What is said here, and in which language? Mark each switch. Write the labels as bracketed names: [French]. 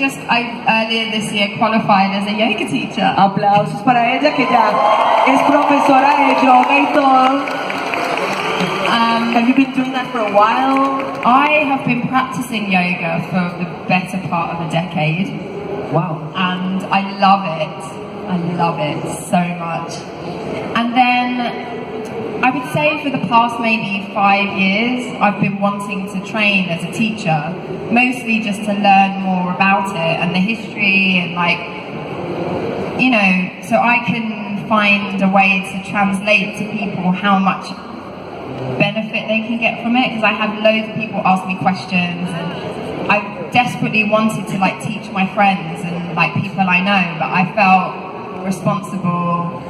[English] I earlier this year qualified as a yoga teacher. [Spanish] Aplausos para ella que ya es profesora de yoga y todo. [English] Have you been doing that for a while? I have been practicing yoga for the better part of a decade. Wow. And I love it. I love it so much. And then I would say for the past maybe 5 years, I've been wanting to train as a teacher, mostly just to learn more about it and the history and like, you know, so I can find a way to translate to people how much benefit they can get from it, because I have loads of people ask me questions and I desperately wanted to like teach my friends and like people I know, but I felt responsible.